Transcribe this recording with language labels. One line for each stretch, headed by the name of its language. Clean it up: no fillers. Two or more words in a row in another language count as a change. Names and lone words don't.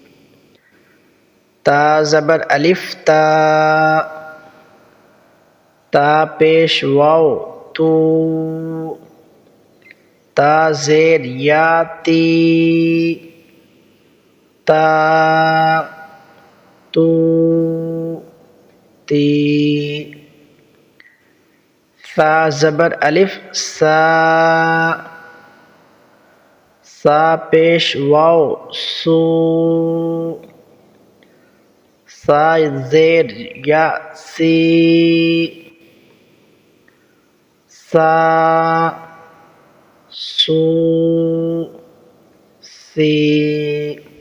Urdu: تا زبر الف تا، تا پیش واو تو، تا زیر یا تی، تا تو تی۔ ثا زبر الف سا، سا پیش واو سو، سا زیر یا سی، سا سو سی۔